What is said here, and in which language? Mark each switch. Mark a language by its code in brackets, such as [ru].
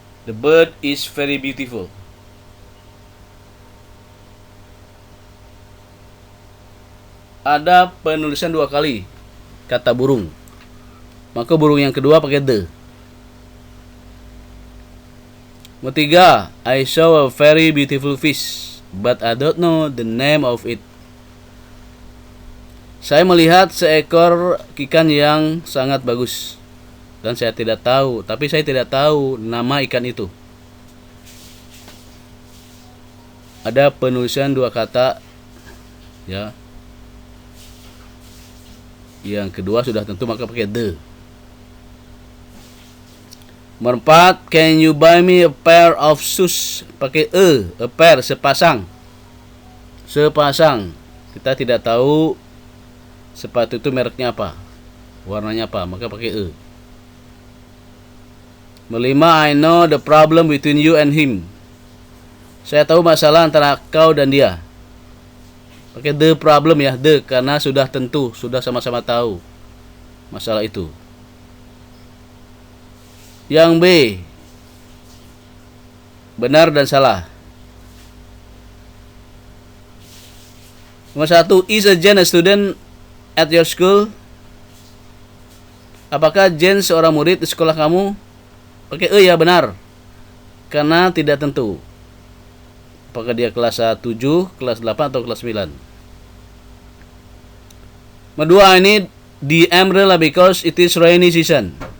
[en] The bird is very beautiful. [id] Ada penulisan dua kali kata burung, maka burung yang kedua pakai the. Nomor 3. [en] I saw a very beautiful fish, but I don't know the name of it. [id] Saya melihat seekor ikan yang sangat bagus, dan saya tidak tahu, saya tidak tahu nama ikan itu. Ada penulisan dua kata ya. Yang kedua sudah tentu, maka pakai the. Nomor 4. [en] Can you buy me a pair of shoes? [id] Pakai a pair, sepasang. Sepasang. Kita tidak tahu sepatu itu mereknya apa, warnanya apa, maka pakai Nomor 5. [en] I know the problem between you and him. [id] Saya tahu masalah antara kau dan dia. Pakai [en] the problem [id] ya, the, karena sudah tentu, sudah sama-sama tahu masalah itu. Yang B, benar dan salah. [en] Nomor 1, is a Jen a student at your school? [id] Apakah Jen seorang murid di sekolah kamu? Pakai ya, benar. Karena tidak tentu. Apakah dia kelas 7, kelas 8, atau kelas 9. Nomor 2, ini [en] the umbrella because it is rainy season.